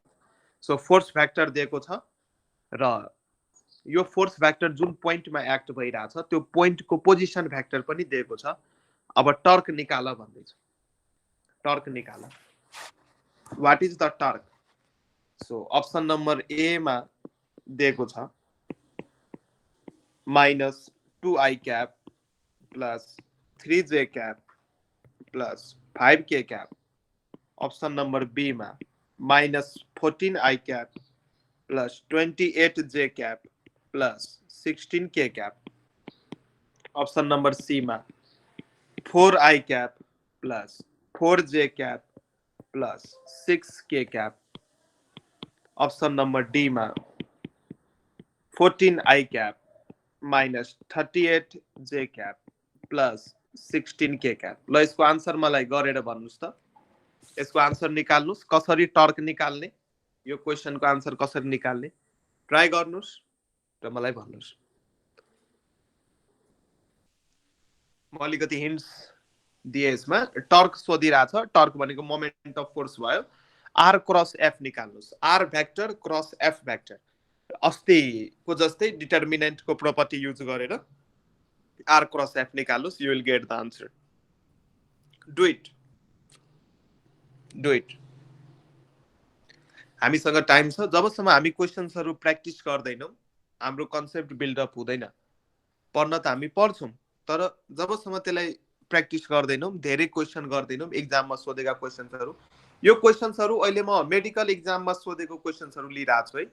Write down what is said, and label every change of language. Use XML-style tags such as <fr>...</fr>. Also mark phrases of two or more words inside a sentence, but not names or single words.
<ne>सो</ne> <en>force vector</en> <ne>दिएको छ र यो</ne> <en>force vector</en> <ne>जुन पोइन्टमा एक्ट भइराछ त्यो पोइन्टको</ne> <en>position vector</en> <ne>पनि दिएको छ. अब टर्क निकाल भन्दैछ. टर्क निकाल.</ne> <en>what is the torque? so option number A</en> <ne>मा दिएको छ</ne> <en>-2i cap plus 3j cap plus 5k cap. option number B मा -14i cap plus 28j cap plus 16k cap. option number C में 4i cap plus 4j cap plus 6k cap. option number D में 14i cap minus 38j cap plus 16k cap.</en> <ne>ल यसको आन्सर मलाई गरेर भन्नुस् त. यसको आन्सर निकाल्नुस्. कसरी टर्क निकाल्ने, यो क्वेशनको आन्सर कसरी निकाल्ने ट्राई गर्नुस् र मलाई भन्नुस्. म अलिकति हिन्ट्स दिए यसमा. टर्क सोधिरहेछ. टर्क भनेको</ne> <en>moment of force</en> <ne>भयो.</ne> <en>r cross F निकाल्नुस्. r vector cross F vector.</en> <ne>अस्तिको जस्तै डिटर्मिनेन्टको प्रोपर्टी युज गरेर</ne> <en>r cross F</en> <ne>निकाल्नुस्.</ne> <en>you will get the answer. do it. do it.</en> <ne>हामीसँग टाइम छ. जबसम्म हामी क्वेशन्सहरु प्र्याक्टिस गर्दैनौं हाम्रो</ne> <en>concept buildup</en> <ne>हुँदैन. पढ्न त हामी पढ्छौं तर जबसम्म त्यसलाई प्र्याक्टिस गर्दैनौं, धेरै क्वेशन गर्दैनौं, एक्जाममा सोधेका क्वेशन्सहरु, यो क्वेशन्सहरु अहिले म मेडिकल एक्जाममा सोधेको क्वेशन्सहरु लिइराछु है.</ne>